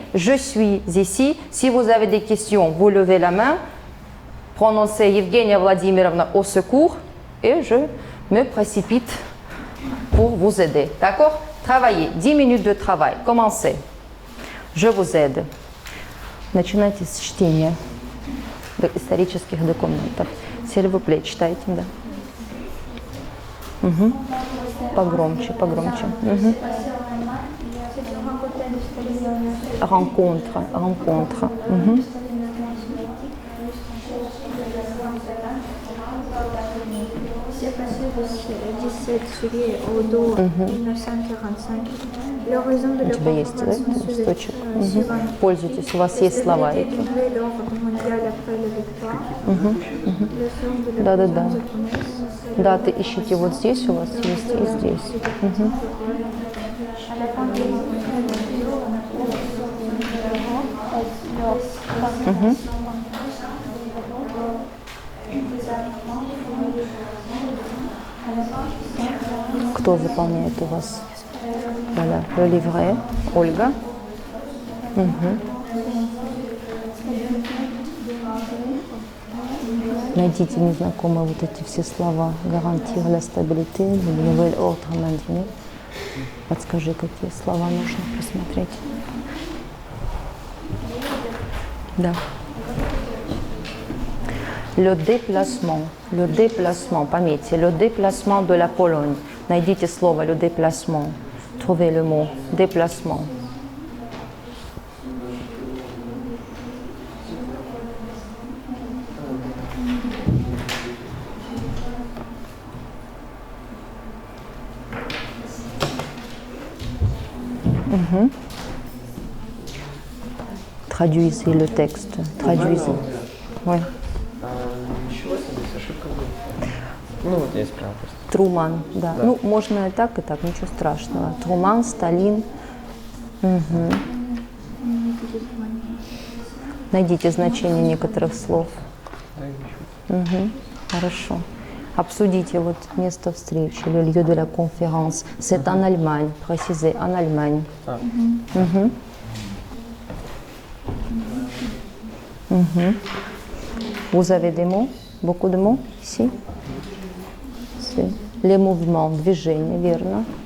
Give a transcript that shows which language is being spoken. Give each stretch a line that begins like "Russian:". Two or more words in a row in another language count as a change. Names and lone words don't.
French: Je suis ici. Si vous avez des questions, vous levez la main, prononcez Evgenia Vladimirovna au secours et je me précipite pour vous aider. D'accord? Travaillez, 10 minutes de travail. Commencez. Je vous aide.
Russian: Начинайте с чтения исторических документов.
French: S'il vous plaît,
Russian: читайте, да. Угу. Погромче, погромче. Угу.
French: Rencontre, rencontre. Угу. C'est passé du 17 juillet au 2 1945. L'horizon de
Russian: У тебя есть, да, листочек? Угу. Пользуйтесь, у вас есть слова эти. Угу. Угу. Да. Да, ты ищите вот здесь, у вас есть и здесь. Угу. Угу. Кто заполняет у вас?
French: Voilà, le livret.
Russian: Ольга. Угу. Найдите незнакомые вот эти все слова.
French: Гарантия la stabilité, le nouvel ordre mondial.
Russian: Подскажи, какие слова нужно посмотреть. Да.
French: Le déplacement, пометьте, le déplacement de la Pologne.
Russian: Найдите слово
French: le déplacement. Trouvez le mot déplacement.
Russian: Угу.
French: Traduisez le texte. Traduisez. Oui.
Russian: Ничего себе, ошибка будет. Ну вот я исправил просто. Труман, да. Ну, можно и так, ничего страшного. Труман, Сталин. Угу. Найдите значение некоторых слов. Угу. Хорошо. Обсудите вот место встречи,
French: le lieu de la conférence. C'est en Allemagne, précisez, en Allemagne.
Russian: Угу. Угу.
French: Vous avez des mots? Beaucoup de mots ici? C'est les mouvements,
Russian: движения, верно?